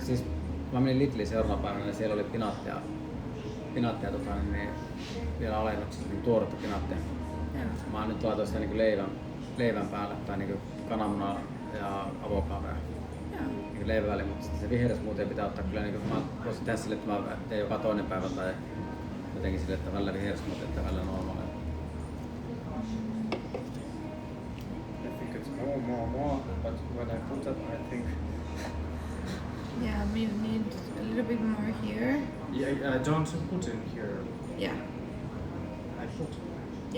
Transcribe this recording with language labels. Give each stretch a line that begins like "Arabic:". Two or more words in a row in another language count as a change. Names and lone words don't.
Finnish: Siis mä menin Lidliin seuraavana päivänä ja siellä oli pinaattia niin vielä alennuksessa, niin tuoretta pinaattia. Joo. Mä nyt laitoin sitä leivän päälle tai kananmunaa ja avokadoa. Joo. Leivän väliin, mutta sitten se vihersmoothie pitää ottaa kyllä mä voisin tehdä sille, että mä teen joka toinen päivä tai jotenkin sille, että välillä vihersmoothie että välillä normaalia.
English: I think it's more, but when I put it, I think... Yeah, we need a little bit more here. Yeah, I don't put in here. Yeah. I put. Yeah.